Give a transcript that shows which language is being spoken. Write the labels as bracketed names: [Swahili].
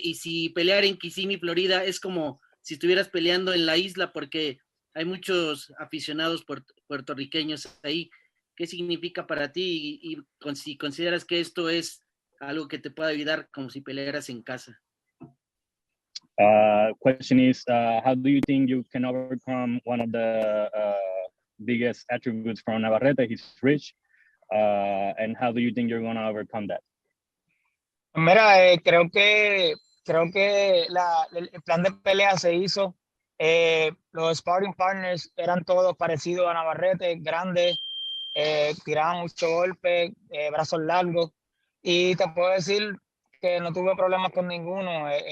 [Spanish] Y si pelear en Kissimmee, Florida, es como si estuvieras peleando en la isla, porque hay muchos aficionados puertorriqueños ahí. ¿Qué significa para ti y si consideras que esto es algo que te pueda ayudar como si pelearas en casa? [English] Question is, how do you think you can overcome one of the biggest attributes from Navarrete? He's rich, and how do you think you're going to overcome that? [Spanish] Mira, creo que el plan de pelea se hizo. Los sparring partners eran todos parecidos a Navarrete, grandes, tiraban mucho golpe, brazos largos, y te puedo decir que no tuve problemas con ninguno.